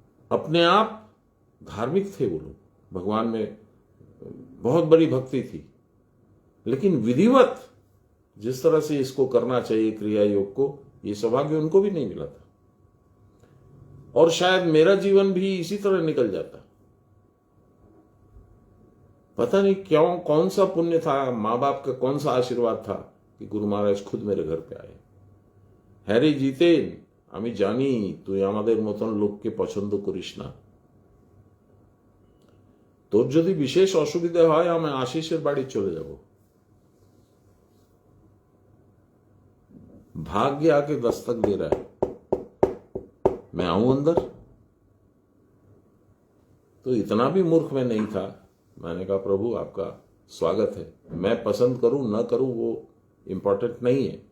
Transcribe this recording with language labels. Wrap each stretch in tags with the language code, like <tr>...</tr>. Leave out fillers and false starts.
<hi>अपने आप धार्मिक थे वो लोग, भगवान में बहुत बड़ी भक्ति थी, लेकिन विधिवत जिस तरह से इसको करना चाहिए क्रिया योग को, ये सौभाग्य उनको भी नहीं मिला था। और शायद मेरा जीवन भी इसी तरह निकल जाता। पता नहीं क्यों, कौन सा पुण्य था, माँ बाप का कौन सा आशीर्वाद था कि गुरु महाराज खुद मेरे घर पे आए।</hi> <bn>হ্যারে জিতেন, আমি জানি তুই আমাদের মতন লোককে পছন্দ করিস না, তোর যদি বিশেষ অসুবিধা হয় আমি আশিসের বাড়ি চলে যাব।</bn> <hi>भाग्य आके दस्तक दे रहा है, मैं आऊं अंदर? तो इतना भी मूर्ख मैं नहीं था। मैंने कहा प्रभु आपका स्वागत है, मैं पसंद करूं न करूं वो इंपॉर्टेंट नहीं है।</hi>